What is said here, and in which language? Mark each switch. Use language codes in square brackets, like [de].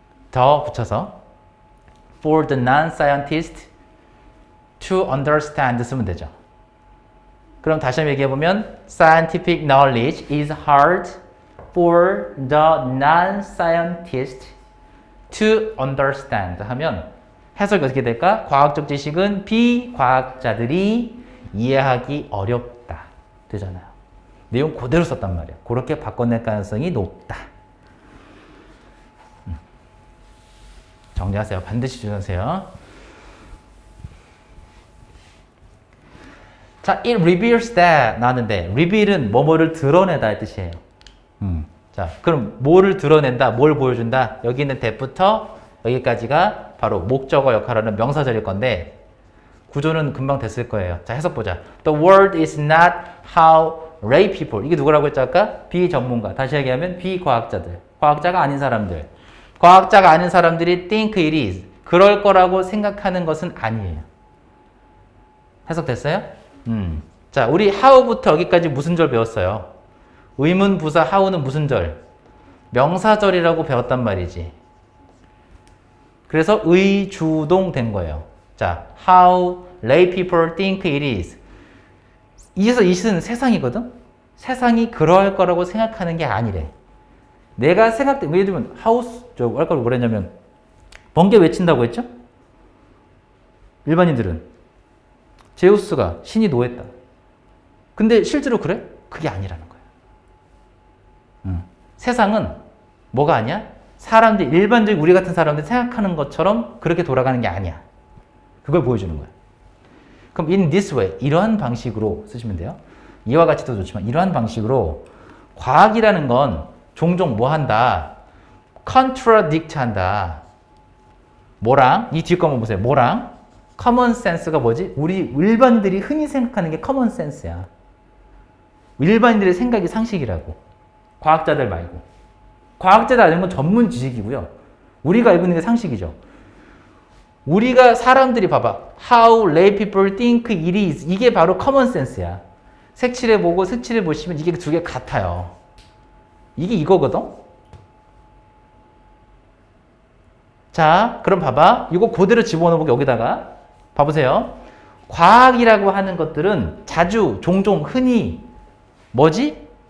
[ko] 더 붙여서 [en] for the non-scientist to understand [ko] 쓰면 되죠. 그럼 다시 한번 얘기해보면 [en] scientific knowledge is hard for the non-scientist to understand [ko] 하면 해석이 어떻게 될까? 과학적 지식은 비과학자들이 이해하기 어렵다 되잖아요. 내용 그대로 썼단 말이야. 그렇게 바꿔낼 가능성이 높다. 정리하세요. 반드시 주세요. 자, [en] it reveals that [ko] 나왔는데 reveal은 뭐뭐를 드러내다 의 뜻이에요. 자, 그럼 뭐를 드러낸다, 뭘 보여준다? 여기 있는 that부터 여기까지가 바로 목적어 역할을 하는 명사절일 건데 구조는 금방 됐을 거예요. 자, 해석 보자. [en] The world is not how lay people. [ko] 이게 누구라고 했죠 아까? 비전문가. 다시 얘기하면 비과학자들. 과학자가 아닌 사람들. 과학자가 아닌 사람들이 [en] think it is. [ko] 그럴 거라고 생각하는 것은 아니에요. 해석됐어요? 자, 우리 how부터 여기까지 무슨 절 배웠어요? 의문, 부사, how는 무슨 절? 명사절이라고 배웠단 말이지. 그래서 의주동 된 거예요. [en] 자, how lay people think it is. [ko] 이에서 이것은 세상이거든? 세상이 그럴 거라고 생각하는 게 아니래. 내가 예를 들면 하우스, 아까 뭐라 했냐면 번개 외친다고 했죠? 일반인들은 제우스가 신이 노했다. 근데 실제로 그래? 그게 아니라는 거야. 세상은 뭐가 아니야? 사람들, 일반적인 우리 같은 사람들이 생각하는 것처럼 그렇게 돌아가는 게 아니야. 그걸 보여주는 거야. 그럼 [en] in this way, [ko] 이러한 방식으로 쓰시면 돼요. 이와 같이도 좋지만 이러한 방식으로 과학이라는 건 종종 뭐 한다? contradict 한다. 뭐랑? 이 뒤에 거 한번 보세요. 뭐랑? common sense가 뭐지? 우리 일반인들이 흔히 생각하는 게 common sense야. 일반인들의 생각이 상식이라고. 과학자들 말고. 과학자들 아는 건 전문 지식이고요. 우리가 알고 있는 게 상식이죠. 우리가 사람들이 봐봐. [en] How lay people think it is. [ko] 이게 바로 common sense야. 색칠해보고 색칠해보시면 이게 두 개 같아요. 이게 이거거든? 자, 그럼 봐봐. 이거 그대로 집어넣어보고 여기다가 봐보세요. 과학이라고 하는 것들은 자주, 종종, 흔히 뭐지?